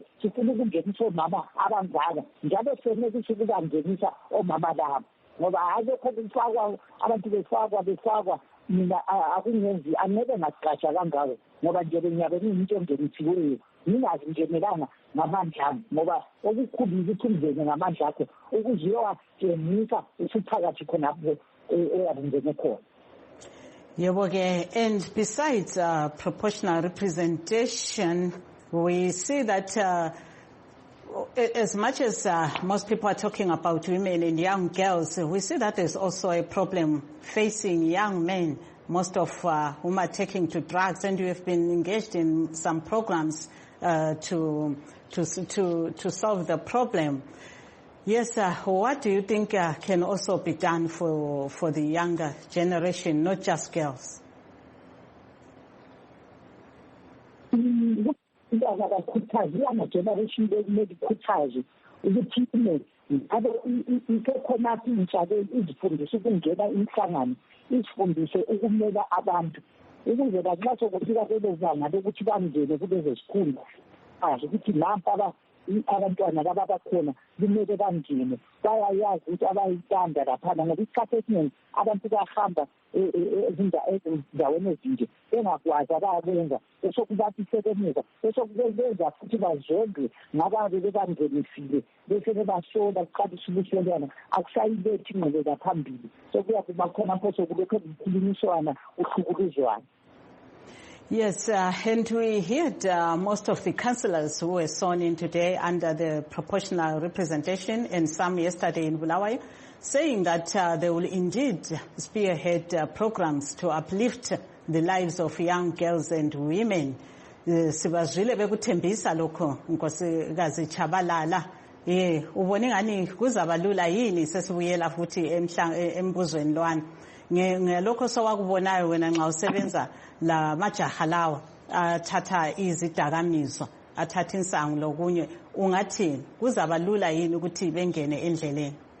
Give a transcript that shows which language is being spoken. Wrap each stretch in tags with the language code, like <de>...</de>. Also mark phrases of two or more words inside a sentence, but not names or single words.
<nd>sifuna ukungenisa omama abangaka njalo senelisa ukubangenisa omama labo ngoba akekho kufakwa abantu befakwa mina akungenzi angeke ngasiqasha kangako ngoba nje benyabe ngiyimuntu ongenisiweyo ngingazi njengelanga ngamandla ami ngoba okukhulu ukuthi ungene ngamandla akho ukuze uyowatshengisa usuphakathi khonapho eyabungene khona.</nd> <en>And besides proportional representation, we see that as much as most people are talking about women and young girls, we see that there's also a problem facing young men, most of whom are taking to drugs, and you have been engaged in some programs to solve the problem. Yes, what do you think can also be done for the younger generation, not just girls? Young generation</en> <nd>bekumele ukuthi ikhonaphi intsha izifundise ukungena inhlangano izifundise ukumela abantu ukuze nxa sokufika lelo banga lokuthi bangene kulezo zikhundla ukuthi nampa abantwana laba bakhona kumele bangene bayayazi ukuthi abayithanda laphana ngoba isikhathi esiningi abantu bayahamba ezindaweni ezinje bengakwazi abayakwenza besokubathi sebemuka besokubenza futhi bazondwe ngababe bebangenisile bese bebasola kuqalisa ubusolwana akusayilethi ingqubeka phambili sokuya kuba khona pho sokulokho kukhulunyiswana uhlukuluzwana.</nd> <en>Yes, and we heard most of the councillors who were sworn in today under the proportional representation and some yesterday in Bulawayo saying that they will indeed spearhead programs to uplift the lives of young girls and women.</en> <nd>Sibazwile bekuthembisa lokho Nkosikazi Chabalala. Ubone ngani kuzabalula yini sesibuyela futhi embuzweni lwana. Ngelokho sowakubonayo wena nxa usebenza la majaha lawa athatha izidakamizwa athatha insangu lokunye ungathini kuzaba lula yini ukuthi bengene endleleni?</nd>